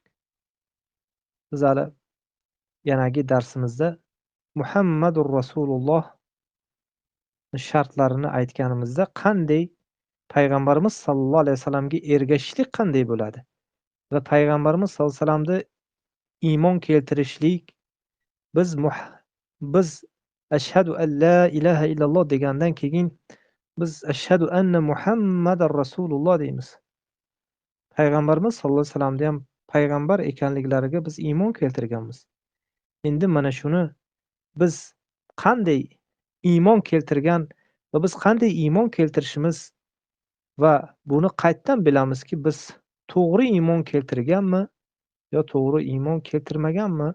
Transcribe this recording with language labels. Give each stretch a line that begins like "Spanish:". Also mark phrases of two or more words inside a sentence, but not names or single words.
Uzbek: Biz hali yanagi darsimizda
Arabic: محمد رسول الله
Uzbek: shartlarini aytganimizda qanday payg'ambarimiz
Arabic: صلى الله عليه وسلم
Uzbek: ergashishlik qanday bo'ladi va payg'ambarimiz
Arabic: صلى الله عليه وسلم
Uzbek: iymon keltirishlik, biz
Arabic: أشهد أن لا إله إلا الله
Uzbek: degandan keyin biz
Arabic: أشهد أن محمدا رسول الله
Uzbek: deymiz. Payg'ambarimiz
Arabic: صلى الله عليه وسلم
Uzbek: ham payg'ambar ekanliklariga biz iymon keltirganmiz. Endi mana shuni biz qanday iymon keltirgan va biz qanday iymon keltirishimiz va buni qayerdan bilamizki, biz to'g'ri iymon keltirganmi yo to'g'ri iymon keltirmaganmi?